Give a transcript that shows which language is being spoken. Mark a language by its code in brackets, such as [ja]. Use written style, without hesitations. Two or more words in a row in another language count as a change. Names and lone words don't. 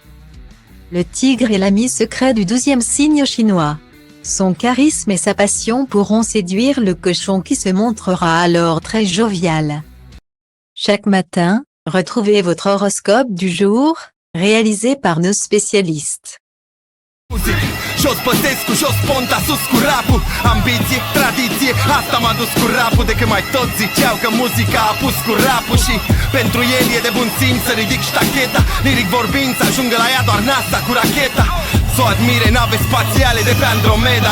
[fr] Le tigre est l'ami secret du douzième signe chinois. Son charisme et sa passion pourront séduire le cochon qui se montrera alors très jovial. Chaque matin, retrouvez votre horoscope du jour, réalisé par nos spécialistes. [ro] Jos Băsescu, jos Ponta, sus cu rapul. Ambiție, tradiție, asta m-a dus cu rapul. De când mai tot ziceau că muzica a pus cu rapul. Și pentru el e de bun simț să ridic ștacheta. Liric vorbind să ajungă la ea doar NASA cu racheta. S-o admire nave spațiale de pe Andromeda.